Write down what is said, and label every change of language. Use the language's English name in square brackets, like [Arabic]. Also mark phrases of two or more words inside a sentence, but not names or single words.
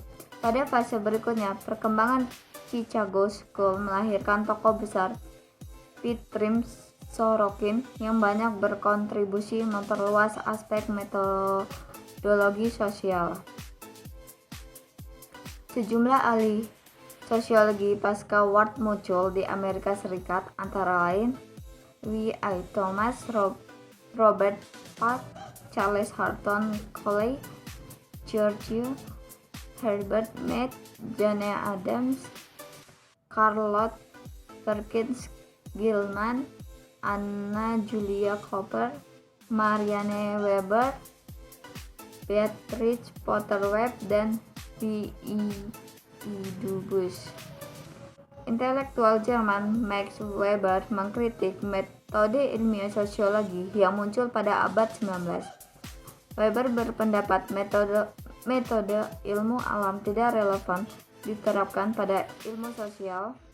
[Indonesian] Pada fase berikutnya, perkembangan Chicago School melahirkan tokoh besar Piotr Sorokin yang banyak berkontribusi memperluas aspek metodologi sosial. Sejumlah ahli sosiologi pasca Ward muncul di Amerika Serikat, antara lain W.I. Thomas, Robert Park, Charles Horton Colley, George Herbert Mead, Jane Addams, Charlotte Perkins Gilman, Anna Julia Cooper, Marianne Weber, Beatrice Potter Webb, dan B.E. Dubus. Intelektual Jerman Max Weber mengkritik metode ilmiah sosiologi yang muncul pada abad 19. Weber berpendapat metode ilmu alam tidak relevan diterapkan pada ilmu sosial.